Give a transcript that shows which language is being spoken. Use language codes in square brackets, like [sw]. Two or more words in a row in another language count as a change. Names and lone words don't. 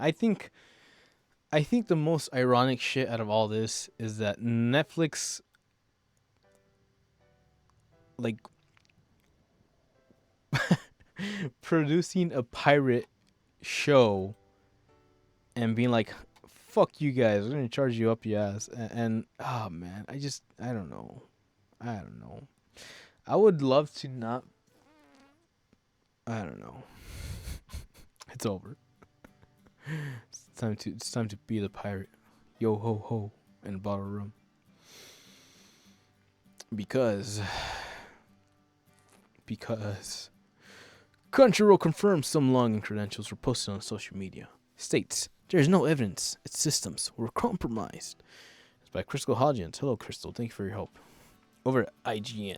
[en] I think the most ironic shit out of all this is that Netflix, like, producing a pirate show and being like, fuck you guys, we're gonna charge you up your ass. And oh man, I don't know. I would love to not. I don't know. It's over. It's time to be the pirate. Yo ho ho and a bottle of rum. Because Crunchyroll confirms some login credentials were posted on social media. States there is no evidence its systems were compromised. It's by Crystal Hodgins. Hello, Crystal. Thank you for your help. Over at IGN.